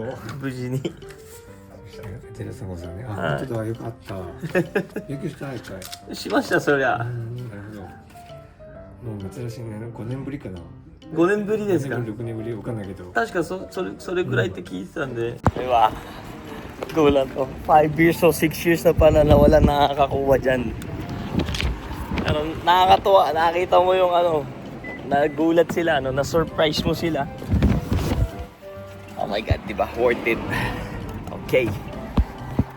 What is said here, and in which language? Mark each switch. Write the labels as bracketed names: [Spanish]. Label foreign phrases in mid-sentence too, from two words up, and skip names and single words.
[Japanese] 無事に。 0353ね。あ、はい本当だ。よかった。勉強したいかい。しましたそりゃ。なるほど。もう夏らしいね。5年ぶりかな。 5年ぶりですか。 6年ぶりわかんないけど。確かそれぐらいって聞いてたんで。 [Filipino] Diba? Gulat ko. 5 years o 6 years na pala na wala nakakakuha dyan. Pero nakakatuwa. Nakita mo yung nagulat sila, na-surprise mo sila. [English] Oh my God, diba? Worth it. Okay.